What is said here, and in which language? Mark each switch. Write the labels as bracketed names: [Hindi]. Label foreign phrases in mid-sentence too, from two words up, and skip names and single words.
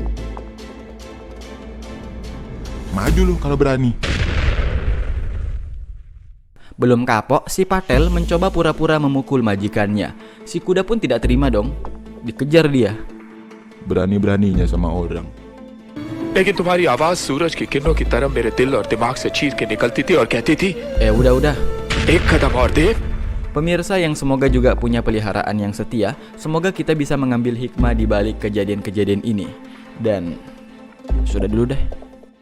[Indonesian] Maju lu kalau berani. Belum kapok, si Patel mencoba pura-pura memukul majikannya. Si kuda pun tidak terima dong. Dikejar dia. Berani-beraninya sama orang. [Hindi] लेकिन तुम्हारी आवाज सूरज की किरणों की तरह मेरे दिल और दिमाग से चीर के निकलती थी और कहती थी [Indonesian] Udah. [Hindi] एक कदम और देव. [Indonesian] Pemirsa yang semoga juga punya peliharaan yang setia, semoga kita bisa mengambil hikmah di balik kejadian-kejadian ini. Dan sudah dulu deh.